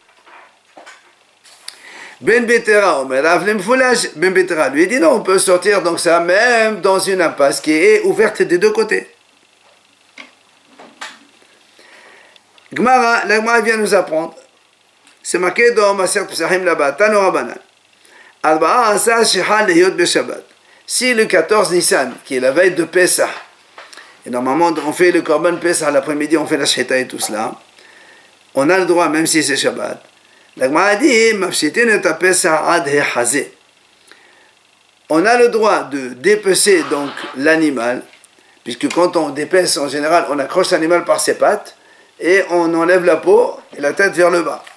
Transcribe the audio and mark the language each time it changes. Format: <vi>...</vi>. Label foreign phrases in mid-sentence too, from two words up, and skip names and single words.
<fr>Ben Betera, Ben Betera lui dit non, on peut sortir donc ça même dans une impasse qui est ouverte des deux côtés. Gemara, la Gemara vient nous apprendre, c'est marqué dans Maser Pesachim là-bas,</fr> <he>תנו רבנן. ארבעה עשר שחל להיות בשבת.</he> <fr>Si le 14 Nissan, qui est la veille de Pesach, et normalement on fait le</fr> <he>קרבן פסח</he> <fr>l'après-midi, on fait la Shechita et tout cela, on a le droit, même si c'est Shabbat. La Gemara dit, on a le droit de dépecer donc l'animal, puisque quand on dépece en général, on accroche l'animal par ses pattes et on enlève la peau et la tête vers le bas.</fr>